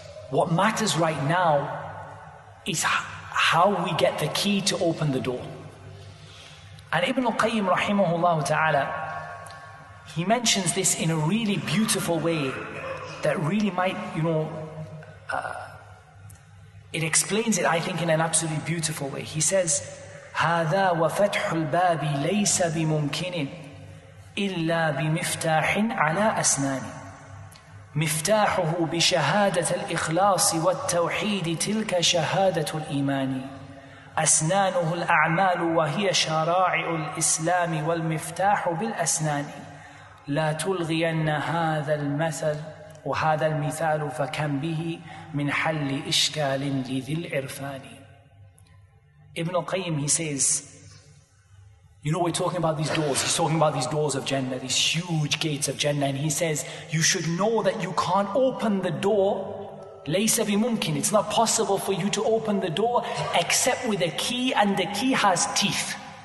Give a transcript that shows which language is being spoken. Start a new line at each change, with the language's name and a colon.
English: What matters right now is how we get the key to open the door. And Ibn al-Qayyim rahimahullah ta'ala, he mentions this in a really beautiful way that really might, it explains it, I think, in an absolutely beautiful way. He says,
Arabic: هذا وفتح الباب ليس بممكن إلا بمفتاح على أسنان مفتاحه بشهادة الإخلاص والتوحيد تلك شهادة الإيمان أسنانه الأعمال وهي شرائع الإسلام والمفتاح بالأسنان لا تلغين هذا المثل وهذا المثال فكم به من حل إشكال لذي العرفان.
English: Ibn al-Qayyim, he says, we're talking about these doors. He's talking about these doors of Jannah, these huge gates of Jannah. And he says, you should know that you can't open the door.
Arabic: Laysa bimumkin.
English: It's not possible for you to open the door except with a key, and the key has teeth.